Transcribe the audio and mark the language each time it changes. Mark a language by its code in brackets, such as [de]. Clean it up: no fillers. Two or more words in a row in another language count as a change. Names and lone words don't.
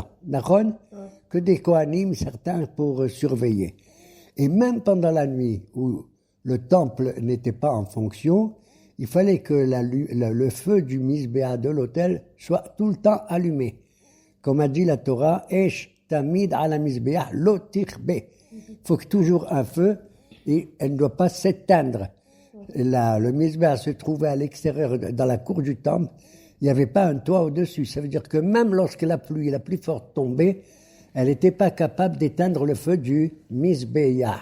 [fr] D'accord? Que des Kohanim, certains pour surveiller. Et même pendant la nuit où le temple n'était pas en fonction, il fallait que le feu du Mizbeah de l'autel soit tout le temps allumé. Comme a dit la Torah, [he] אש תמיד על המזבח לא תכבה. [fr] Il faut que toujours un feu, et elle ne doit pas s'éteindre. Le Mizbeah se trouvait à l'extérieur, dans la cour du temple. Il n'y avait pas un toit au-dessus. Ça veut dire que même lorsque la pluie la plus forte tombait, elle n'était pas capable d'éteindre le feu du Mizbeah.